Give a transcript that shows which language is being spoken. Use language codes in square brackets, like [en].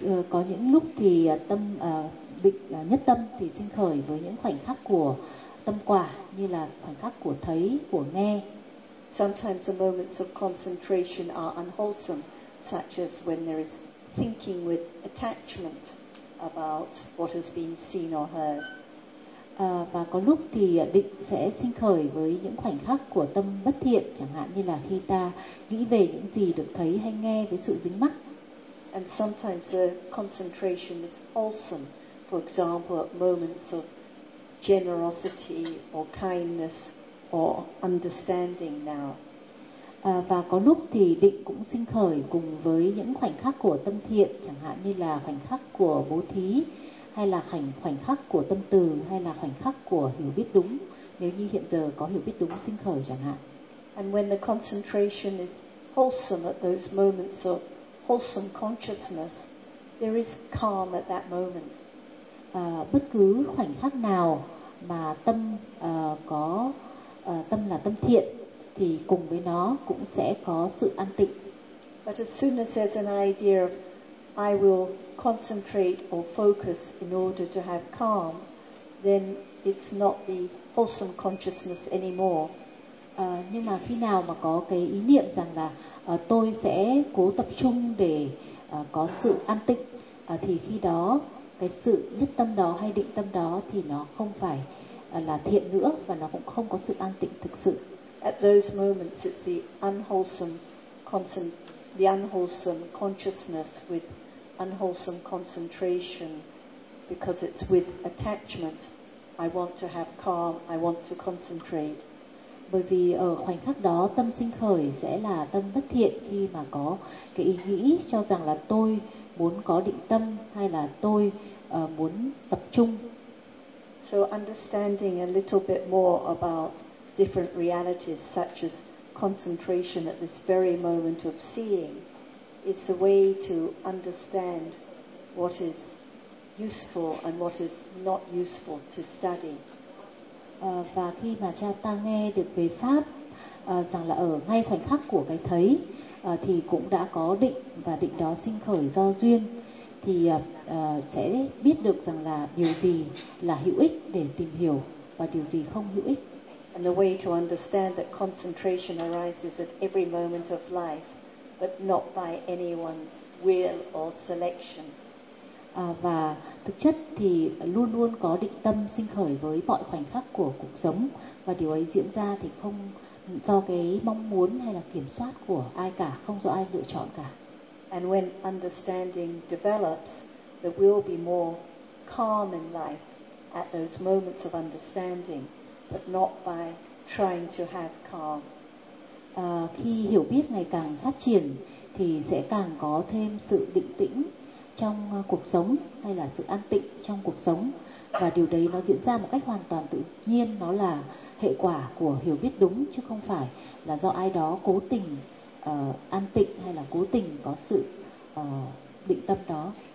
[vi] Có những lúc thì tâm định nhất tâm thì sinh khởi với những khoảnh khắc của tâm quả, như là khoảnh khắc của thấy, của nghe. [en] Sometimes the moments of concentration are unwholesome, such as when there is thinking with attachment about what has been seen or heard. [vi] Và có lúc thì định sẽ sinh khởi với những khoảnh khắc của tâm bất thiện, chẳng hạn như là khi ta nghĩ về những gì được thấy hay nghe với sự dính mắc. [en] And sometimes the concentration is wholesome, for example, at moments of generosity or kindness or understanding now. [vi] Và có lúc thì định cũng sinh khởi cùng với những khoảnh khắc của tâm thiện, chẳng hạn như là khoảnh khắc của bố thí, hay là khoảnh khắc của tâm từ, hay là khoảnh khắc của hiểu biết đúng, nếu như hiện giờ có hiểu biết đúng sinh khởi chẳng hạn. [en] And when the concentration is wholesome at those moments of wholesome consciousness, there is calm at that moment. [vi] Bất cứ khoảnh khắc nào mà tâm có tâm là tâm thiện thì cùng với nó cũng sẽ có sự an tịnh. [en] But as soon as there's an idea of I will concentrate or focus in order to have calm, then it's not the wholesome consciousness anymore. [vi] Nhưng mà khi nào mà có cái ý niệm rằng là tôi sẽ cố tập trung để có sự an tịnh, thì khi đó cái sự nhất tâm đó hay định tâm đó thì nó không phải là thiện nữa, và nó cũng không có sự an tịnh thực sự. [en] At those moments it's the unwholesome the unwholesome consciousness with unwholesome concentration, because it's with attachment. I want to have calm, I want to concentrate. [vi] Bởi vì ở khoảnh khắc đó tâm sinh khởi sẽ là tâm bất thiện, khi mà có cái ý nghĩ cho rằng là tôi muốn có định tâm hay là tôi muốn tập trung. [en] So understanding a little bit more about different realities such as concentration at this very moment of seeing is the way to understand what is useful and what is not useful to study. [vi] Và khi mà cha ta nghe được về pháp rằng là ở ngay khoảnh khắc của cái thấy thì cũng đã có định, và định đó sinh khởi do duyên, thì sẽ biết được rằng là điều gì là hữu ích để tìm hiểu và điều gì không hữu ích. [en] And the way to understand that concentration arises at every moment of life, but not by anyone's will or selection. [vi] Và thực chất thì luôn luôn có định tâm sinh khởi với mọi khoảnh khắc của cuộc sống, và điều ấy diễn ra thì không do cái mong muốn hay là kiểm soát của ai cả, không do ai lựa chọn cả. [en] And when understanding develops, there will be more calm in life at those moments of understanding, but not by trying to have calm. [vi] Khi hiểu biết ngày càng phát triển thì sẽ càng có thêm sự định tĩnh trong cuộc sống, hay là sự an tịnh trong cuộc sống, và điều đấy nó diễn ra một cách hoàn toàn tự nhiên, nó là hệ quả của hiểu biết đúng, chứ không phải là do ai đó cố tình an tịnh hay là cố tình có sự định tâm đó.